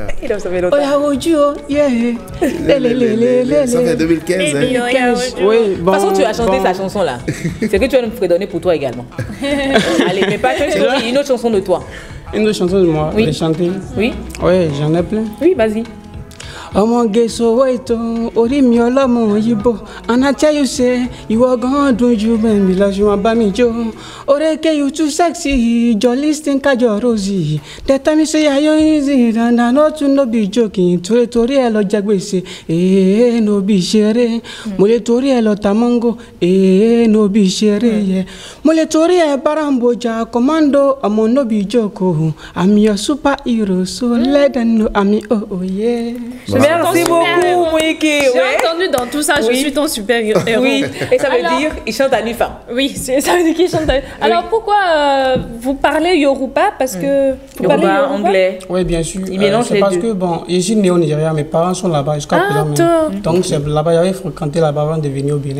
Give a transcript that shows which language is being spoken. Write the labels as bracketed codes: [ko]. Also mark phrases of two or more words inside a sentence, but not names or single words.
[fr] Ça fait longtemps. Ça fait 2015, hein? Oui, de toute façon, tu as chanté sa chanson là. C'est que tu vas nous fredonner pour toi également. Allez, mais pas une autre chanson de toi. Une autre chanson de moi, oui. De chanter? Oui. Oui, j'en ai plein. Oui, vas-y. [yo] Ọmọ gẹ̀ẹ́sọ wẹ̀tọ̀ orí mi ọlọ́mọ yìbò [pcm] and I tell you say [yo] ìwọ gan dùn ju bẹ́ẹ̀ mi lọ ṣùgbọ́n bá mi jó oreke [pcm] you too sexy jolly stin kájọ rosy they tell me say ayo easy and I no too no be joking [yo] torí ẹ lọ jẹ gbèsè [pcm] no be [yo] ṣeré mo lè torí ẹ lọ ta [pcm] mango no be [yo] ṣeré yẹ mo lè torí ẹ baramboja [pcm] commando ọmọ no be joke I'm your superhero so let them know I'm oh yeah. [fr] Merci beaucoup, Moïké. J'ai entendu dans tout ça, je suis ton super-héros. Oui, et ça veut dire il chante à Nufa. Oui, ça veut dire qu'il chante à... Alors pourquoi vous parlez Yoruba? Parce que vous parlez Yoruba, anglais. Oui, bien sûr. Il mélange les parce deux. que, bon, je suis né au Nigeria, mes parents sont là-bas jusqu'à présent. Donc, c'est là-bas, j'avais fréquenté là-bas avant de venir au Bénin.